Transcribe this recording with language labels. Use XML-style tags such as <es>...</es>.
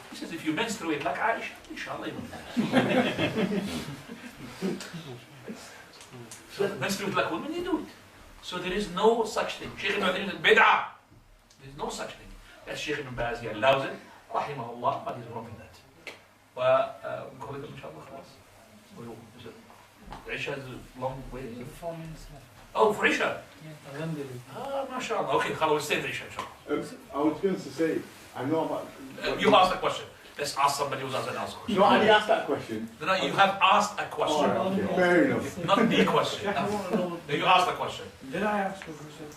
<en>He says, if you menstruate like Aisha, inshallah you will. So menstruate like women, you do it. So there is no such thing. Sheikh al-Albani said, bid'ah. There is no such thing. That's Sheikh ibn Baz, he allows it, rahimahullah, but he's wrong in that.</en> <ar>ونقول لكم إن شاء الله خلاص.</ar> <en>Isha is a long way. 4 minutes left. Oh, for Isha? Alhamdulillah. Ah, mashallah. Okay, خلاص, we'll stay for Isha, inshallah. I was going to say, I know about... You asked a question. Let's ask somebody who's asked an answer. No, I already asked that question. No, you have asked a question. Oh, okay. Fair enough. Not the question. You asked a question. Did I ask a question?</en>